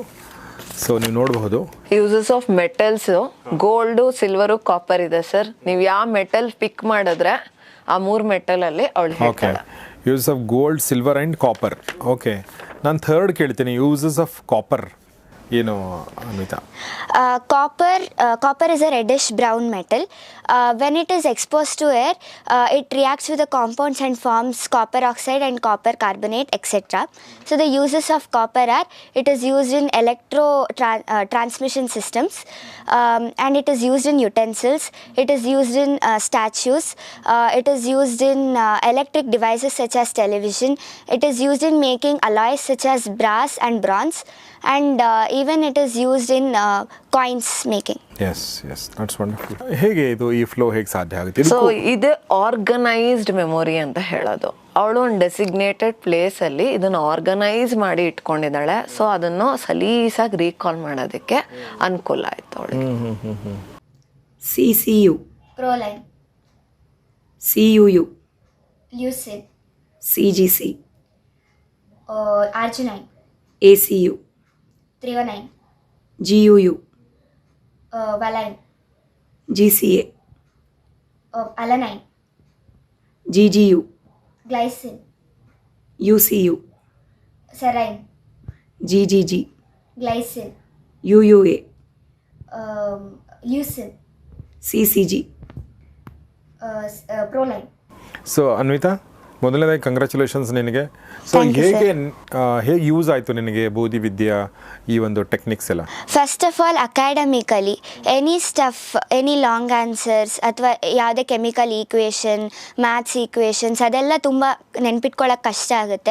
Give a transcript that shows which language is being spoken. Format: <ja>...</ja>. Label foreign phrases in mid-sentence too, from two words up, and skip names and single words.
<kn>ಸೊ ನೀವು ನೋಡಬಹುದು.</kn> <en>Uses of metals, gold, silver, copper</en> <kn>ಇದೆ ಸರ್. ನೀವು ಯಾವ</kn> <en>metal pick</en> <kn>ಮಾಡಿದ್ರೆ ಆ 3 ಮೆಟಲಲ್ಲಿ ಅವಳು ಹೇಳ್ತಾಳೆ.</kn> <en>Uses of gold, silver and copper.</en> <kn>ಓಕೆ, ನಾನು 3rd ಕೇಳ್ತೀನಿ.</kn> <en>Uses of copper ಏನು ಅನ್ವಿತಾ? Copper is a reddish brown metal. When it is exposed to air, it reacts with the compounds and forms copper oxide and copper carbonate, etc. So the uses of copper are, it is used in transmission systems, and it is used in utensils, it is used in statues, it is used in electric devices such as television, it is used in making alloys such as brass and bronze, and even it is used in coins making. Yes, that's wonderful.</en> <kn>ಹೇಗೆ ಇದು ಈ ಫ್ಲೋ ಹೇಗೆ ಸಾಧ್ಯ ಆಗುತ್ತೆ? ಸೊ ಇದು</kn> <en>organized memory</en> <kn>ಅಂತ ಹೇಳೋದು. ಅವಳು ಒಂದು ಡೆಸಿಗ್ನೇಟೆಡ್ ಪ್ಲೇಸಲ್ಲಿ ಇದನ್ನು ಆರ್ಗನೈಸ್ ಮಾಡಿ ಇಟ್ಕೊಂಡಿದ್ದಾಳೆ. ಸೊ ಅದನ್ನು ಸಲೀಸಾಗಿ ರೀಕಾಲ್ ಮಾಡೋದಕ್ಕೆ ಅನುಕೂಲ ಆಯ್ತು ಅವಳಿಗೆ.</kn> <en>CCU, Proline, CUU, Lucid, CGC, Arginine, ACU, 319, GUU, Valine, GCA, Alanine, GGU, Glycine, UCU, Serine, GGG, Glycine, UUA, Lucid, CCG. Proline.</en> <kn>ಸೊ ಅನ್ವಿತಾ, ಮೊದಲನೇದಾಗಿ ಕಂಗ್ರ್ಯಾಚುಲೇಷನ್ಸ್ ನಿನಗೆ. ಸೊ</kn> <en>Thank you,</en> <kn>ಹೇಗೆ ಯೂಸ್ ಆಯಿತು ನಿನಗೆ ಬೂದಿ ವಿದ್ಯಾ ಈ ಒಂದು ಟೆಕ್ನಿಕ್ಸ್ ಎಲ್ಲ?</kn> <en>First of all academically any stuff, any long answers</en> <kn>ಅಥವಾ ಯಾವುದೇ</kn> <en>chemical equation, maths equations</en> <kn>ಅದೆಲ್ಲ ತುಂಬ ನೆನ್ಪಿಟ್ಕೊಳ್ಳೋಕೆ ಕಷ್ಟ ಆಗುತ್ತೆ.</kn>